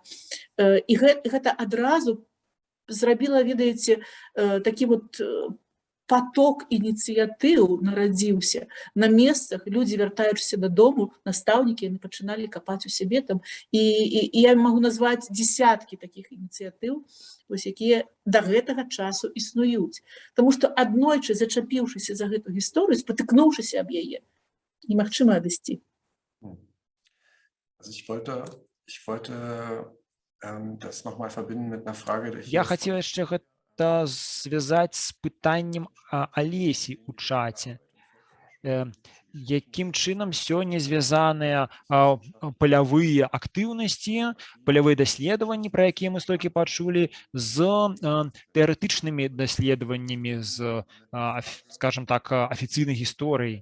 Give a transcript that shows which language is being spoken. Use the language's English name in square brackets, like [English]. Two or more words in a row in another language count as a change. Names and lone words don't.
[Belarusian] І гэта адразу зрабіла, ведаеце, такі вот поток ініцыятыў нарадзіўся на месцах, людзі, вяртаючыся дадому, настаўнікі, яны пачыналі капаць у сябе там. І я магу назваць дзесяткі такіх ініцыятыў, якія да гэтага часу існуюць. Таму што аднойчы, зачапіўшыся за гэту гісторыю, спатыкнуўшыся аб яе, немагчыма адысці. [German] Ich wollte das nochmal verbinden mit einer Frage, die [Belarusian] Я хацеў яшчэ гэта звязаць з пытаннем Алесі ў чаце. якім чынам сёння звязаныя палявыя актыўнасці, палявыя даследаванні, пра якія мы столькі пачулі, з тэарэтычнымі даследаваннямі, з, скажем так, афіцыйнай гісторыяй.